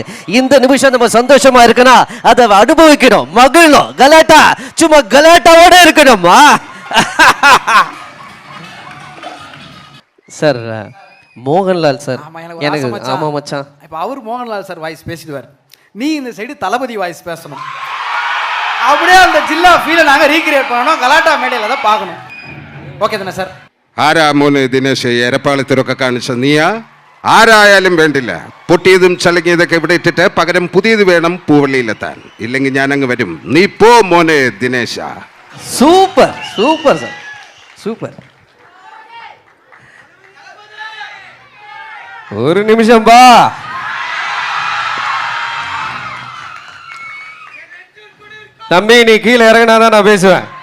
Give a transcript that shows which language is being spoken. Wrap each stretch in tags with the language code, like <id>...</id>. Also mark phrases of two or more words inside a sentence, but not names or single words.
<ta>இந்த நிமிஷம் நம்ம சந்தோஷமா இருக்கணும், அதை அனுபவிக்கணும், மகிழணும், கலாட்டா சும்மா கலாட்டாவோட இருக்கணுமா சார். மோகன்லால் சார் எனக்கு ஆமா மச்சான். இப்போ அவர் மோகன்லால் சார் வாய்ஸ் பேசிடுவார், நீ இந்த சைடு தளபதி வாய்ஸ் பேசணும். அப்படியே அந்த ஜில்லா ஃபீலை நாங்கள் ரீக்ரியேட் பண்ணணும், கலாட்டா மேடையில் தான் பார்க்கணும்.</ta> <ml>ഓക്കെ തന്നെ സാർ. ആരാ മോനെ ദിനേശ് എരപ്പാളത്തിലൊക്കെ കാണിച്ച നീയാ? ആരായാലും വേണ്ടില്ല, പൊട്ടിയതും ചളങ്ങിയതൊക്കെ ഇവിടെ ഇട്ടിട്ട് പകരം പുതിയത് വേണം പൂവള്ളിയിലെത്താൻ. ഇല്ലെങ്കിൽ ഞാൻ അങ്ങ് വരും. നീ പോ മോനെ ദിനേശ.</ml> <ta>சூப்பர் சூப்பர் சார், சூப்பர். ஒரு நிமிஷம் பா. தம்பி நீ கீழே இறங்கினாதான் நான் பேசுவேன்.</ta>